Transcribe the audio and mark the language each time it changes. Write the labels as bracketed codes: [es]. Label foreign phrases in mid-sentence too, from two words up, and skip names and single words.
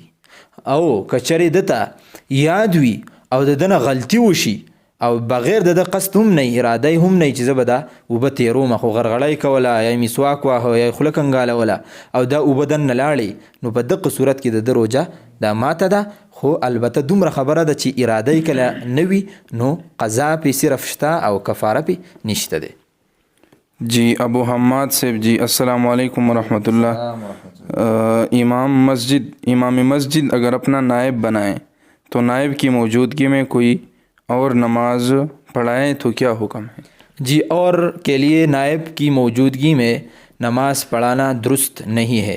[ps] او که چېرې دته یاد وي او د ده نه غلطي وشي او بغیر د قصد هم نه اراده هم نه چې زه به دا اوبه تیروم، خو غرغړی کوله یا مسواک واهه یا خوله کنګالوله او دا اوبه دننه لاړې، نو په دغه صورت کې د ده روجه دا ماته ده. خو البته دومره خبره ده چې اراده یې کله نه وي نو قضا پې صرف شته او کفاره پې نشته دی. [ar] جی ابو حماد صاحب جی السلام علیکم ورحمۃ اللہ. [ur] امام مسجد اگر اپنا نائب بنائیں تو نائب کی موجودگی میں کوئی اور نماز پڑھائیں تو کیا حکم ہے؟ جی اور کے لیے نائب کی موجودگی میں نماز پڑھانا درست نہیں ہے.